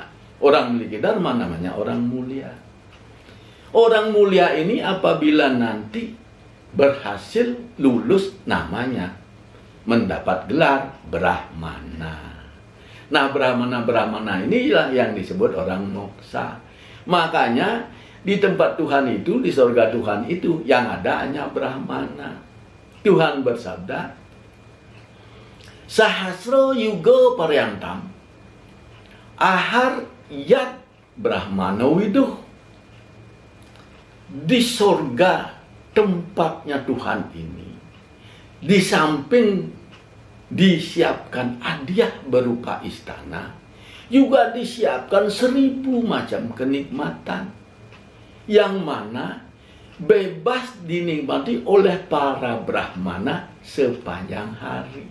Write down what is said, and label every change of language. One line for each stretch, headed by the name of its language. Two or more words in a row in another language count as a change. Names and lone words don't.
Indonesian: Orang memiliki dharma namanya orang mulia. Orang mulia ini apabila nanti berhasil lulus namanya mendapat gelar Brahmana. Nah, Brahmana inilah yang disebut orang moksa. Makanya di tempat Tuhan itu, di surga Tuhan itu, yang ada hanya Brahmana. Tuhan bersabda,
Sanskrit: Sahasro yugo paryantam, ahar yat Brahmano widuh.
Indonesian: Di surga tempatnya Tuhan ini, di samping disiapkan hadiah berupa istana, juga disiapkan 1000 macam kenikmatan, yang mana bebas dinikmati oleh para Brahmana sepanjang hari.